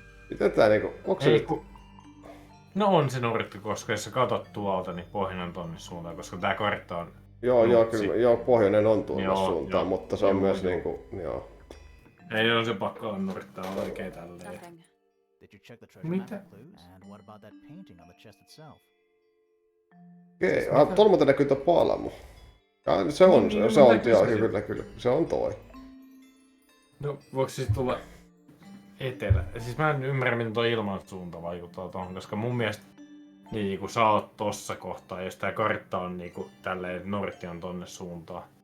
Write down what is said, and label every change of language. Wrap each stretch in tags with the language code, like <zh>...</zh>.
<fi>Miten tää niinku, onko se nyt... No on se Nortti, koska jos sä katot tuolta, niin pohjoinen on tonne suuntaan, koska tää kartta on... Joo, pohjoinen on tuonne suuntaan, joo, mutta se on myös niinku, joo. Ei ole se pakko on Norttaa oikein tälleen.</fi> <en>Nothing. Did you check the treasure</en> <fi>Mitä?</fi> <en>map clues? And what about that painting on the chest itself?</en> <fi>Okei, tuolla muuten näkyy tuo palmu. Se on, kyllä, se on toi. No, voiko siis tulla etelä? Siis mä en ymmärrä, miten tuo ilmansuunta vaikuttaa tuohon, koska mun mielestä niin kun sä oot tossa kohtaa, jos tää kartta on niinku tälleen, että Nortti on tonne suuntaan.</fi>